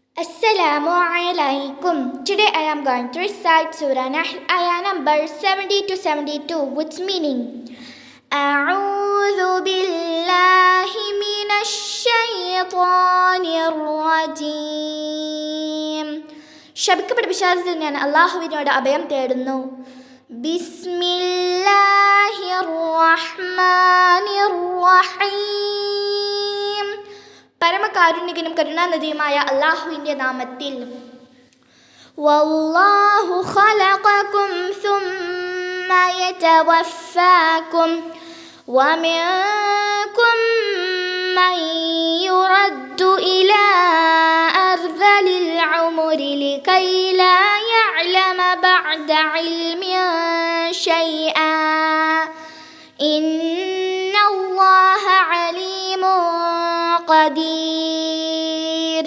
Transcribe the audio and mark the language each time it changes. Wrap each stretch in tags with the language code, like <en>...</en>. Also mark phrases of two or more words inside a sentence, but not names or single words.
<ar>السلام عليكم.</ar> <en>Today I am going to recite Surah Nahl, ayah number 70 to 72, which meaning</en> <ar>أعوذ بالله من الشيطان الرجيم.</ar> <ml>ശപിക്കപ്പെട്ട പിശാചിൽ ഞാൻ അല്ലാഹുവിനോട് അഭയം തേടുന്നു.</ml> <ar>بسم الله الرحمن الرحيم.</ar> <ml>പരമകാരുണികനും കരുണാനിധിയുമായ അല്ലാഹുവിൻ്റെ നാമത്തിൽ.</ml> <ar>والله خلقكم ثم يتوفاكم ومنكم من يرد إلى أرذل العمر لكي لا يعلم بعد علم شيئا إن الله عليم قدير.</ar>